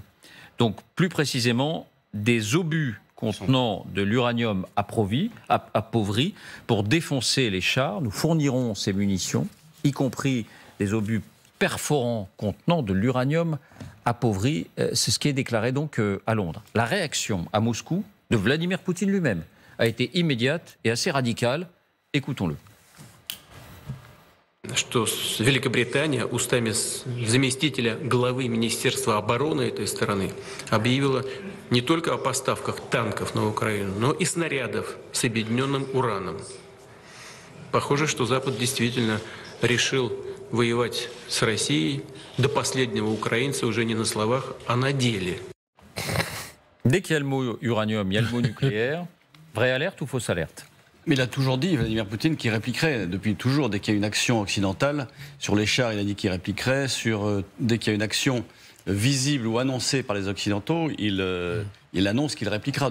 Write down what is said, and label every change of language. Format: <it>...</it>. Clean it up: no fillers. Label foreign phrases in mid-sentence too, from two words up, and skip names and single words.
<fr>Donc, plus précisément, des obus contenant de l'uranium appauvri pour défoncer les chars. Nous fournirons ces munitions, y compris des obus perforants contenant de l'uranium appauvri. C'est ce qui est déclaré donc à Londres. La réaction à Moscou de Vladimir Poutine lui-même a été immédiate et assez radicale. Écoutons-le.</fr> <ru>Что Великобритания устами заместителя главы Министерства обороны этой страны объявила не только о поставках танков на Украину, но и снарядов с объединенным ураном. Похоже, что Запад действительно решил воевать с Россией до последнего украинца уже не на словах, а на деле.</ru> <fr>Dès qu'il y a le mot uranium, il y a le mot nucléaire. Vraie alerte ou fausse alerte? Mais il a toujours dit, Vladimir Poutine, qu'il répliquerait depuis toujours. Dès qu'il y a une action occidentale, sur les chars, il a dit qu'il répliquerait. Dès qu'il y a une action visible ou annoncée par les Occidentaux, il annonce qu'il répliquera.</fr>